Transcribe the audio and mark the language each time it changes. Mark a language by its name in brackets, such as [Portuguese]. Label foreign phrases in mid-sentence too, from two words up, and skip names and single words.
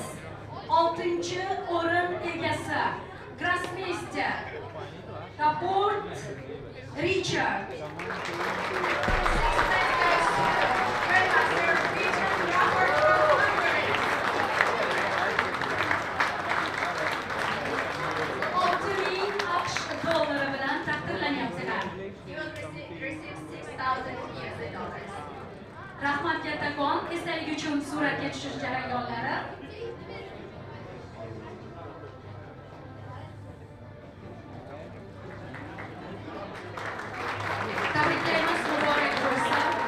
[Uzbek] 6-o'rin egasi grossmeyster Rapport Richard. $6,000 bilan taqdirlanyaptilar. [English] You will receive $6,000. [Uzbek] Rahmat kattakon, esdalik uchun suratga tushish jarayonlari. Tabriklaymiz, muborak bo'lsin.